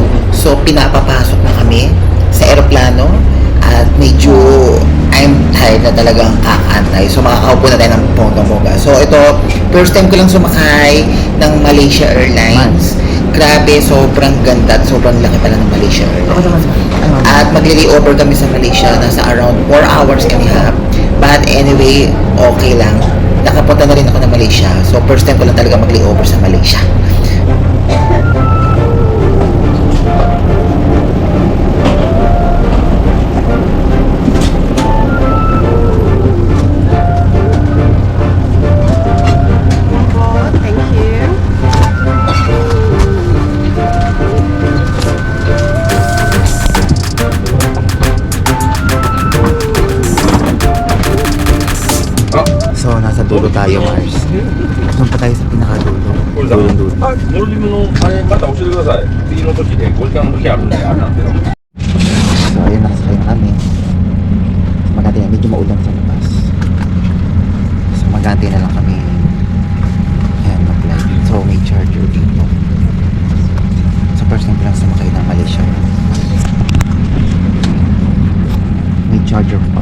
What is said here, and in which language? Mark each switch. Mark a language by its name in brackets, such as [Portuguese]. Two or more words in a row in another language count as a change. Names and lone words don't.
[Filipino] So pinapapasok na kami sa eroplano at medyo [English] I'm tired [Filipino] na talagang kakantay. So makakaupo na tayo ng bongga-bongga. So ito, [English] first time [Filipino] ko lang sumakay ng Malaysia Airlines. Grabe, sobrang ganda at sobrang laki pala ng Malaysia Airlines. At magli-layover kami sa Malaysia, nasa [English] around 4 hours and a half. But anyway, [Filipino] okay lang. Nakapunta na rin ako ng Malaysia. So [English] first time [Filipino] ko lang talaga mag-layover sa Malaysia. [English] Thank you. [Filipino] So nasa dulo tayo, Mars. Doon pa tayo sa pinakadulo. Dulo-dulo. [Japanese] あ、モルディブのあれまた教えてください。次の時で5時間の時あるんであれなんですけど。 [Filipino] So ayun, nakasakay na kami. So magantay na, medyo maulan sa labas. So magantay na lang kami. Ayan, mag-flight. So may charger dito. So [English] first time [Filipino] ko lang sumakay ng Malaysia. May charger pa.